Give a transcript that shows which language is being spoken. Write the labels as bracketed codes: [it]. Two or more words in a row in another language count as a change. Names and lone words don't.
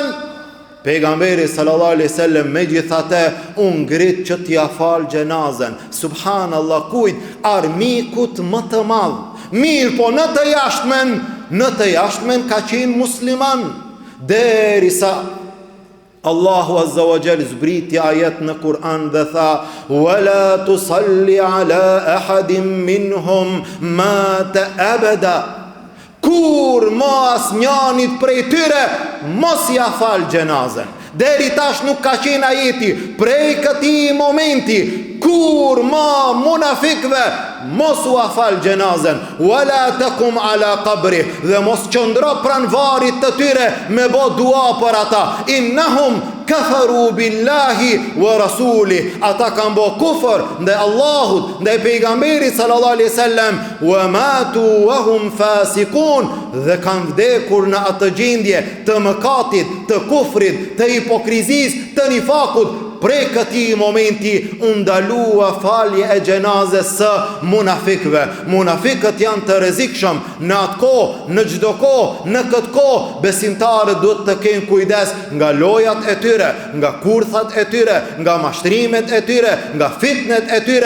[sq] Pejgamberi [ar] صلى الله عليه وسلم [sq] megjithatë u ngrit që t'ja fal xhenazën. Subhanallah, kujt? Armikut më të madh. Mirë, po në të jashtmen ka qenë musliman. Derisa Allahu [ar] عز وجل [sq] zbriti ajet në Kur'an dhe tha: [ar] "ولا تصل على أحد منهم مات أبدا." [sq] Kur mos njanit prej tyre mos ja fal xhenazën. Deri tash nuk ka qenë ajeti. Prej këtij momenti kur ma munafikve mos u afal gjenazen, [ar] ولا تقم على قبره, [sq] dhe mos qëndro pran varit të tyre me bo dua për ata, [ar] إنهم كفروا بالله ورسوله, [sq] ata kanë bo kufër ndaj Allahut, ndaj pejgamberit [ar] صلى الله عليه وسلم, وماتوا وهم فاسقون, [sq] dhe kanë vdekur në atë gjendje të mëkatit, të kufrit, të hipokrizis, të nifakut. Prej këtij momenti undalua falje e gjenazes së munafikëve. Munafikët janë të rrezikshëm në atë kohë, në çdo kohë, në këtë kohë besimtarët duhet të kenë kujdes nga lojat e tyre, nga kurthat e tyre, nga mashtrimet e tyre, nga fitnet e tyre.